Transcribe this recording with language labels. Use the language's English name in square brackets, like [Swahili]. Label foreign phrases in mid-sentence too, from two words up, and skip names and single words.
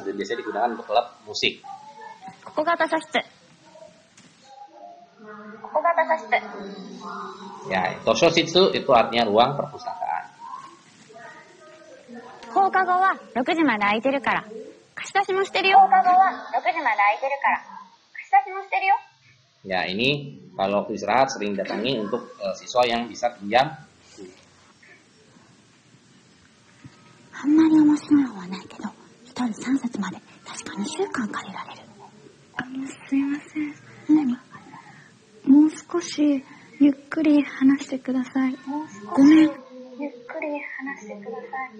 [Indonesian] Biasanya digunakan untuk klub musik. Ya, Toshositsu itu artinya ruang perpustakaan. Ya, ini kalau waktu istirahat sering datangi untuk siswa yang bisa pinjam. [Japanese] あんまり面白い本はないけど、一人3冊まで確か2週間借りられる。すいません。もう少しゆっくり話してください。ごめん。ゆっくり話してください。